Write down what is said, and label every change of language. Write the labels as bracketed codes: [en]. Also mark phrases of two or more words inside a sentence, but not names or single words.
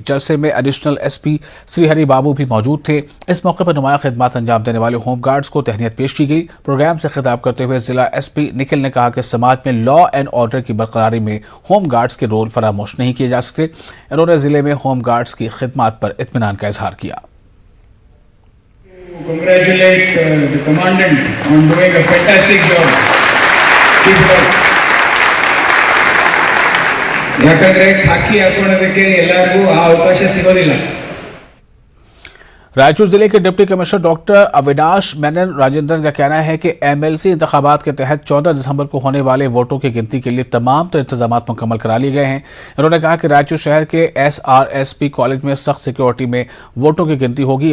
[ur] جلسے میں [en] additional SP [ur] شری ہری بابو بھی موجود تھے. اس موقع پر نمایاں خدمت انجام دینے والے [en] home guards [ur] کو تہنیت پیش کی گئی. پروگرام سے خطاب کرتے ہوئے ضلع SP نکھل نے کہا کہ سماج میں [en] law and order [ur] کی برقراری میں [en] home guards [ur] کے رول فراموش نہیں کیے جا سکتے. انہوں نے ضلعے میں [en] home guards [ur] کی خدمت پر اطمینان کا اظہار کیا. [en] Congratulate the commandant on doing a fantastic job. Keep it up. [kn] ಯಾಕಂದ್ರೆ ಖಾಕಿ ಹಾಕೊಳ್ಳೋದಕ್ಕೆ ಎಲ್ಲರಿಗೂ ಆ ಅವಕಾಶ ಸಿಗೋದಿಲ್ಲ। [ur] رائچور ضلعے کے [en] deputy commissioner doctor [ur] اویناش مینن راجندرن کا کہنا ہے کہ MLC انتخابات کے تحت 14 دسمبر کو ہونے والے ووٹوں کی گنتی کے لیے تمام انتظام مکمل کرا لیے گئے ہیں. انہوں نے کہا کہ رائچور شہر کے SRSP کالج میں سخت سیکیورٹی میں ووٹوں کی گنتی ہوگی.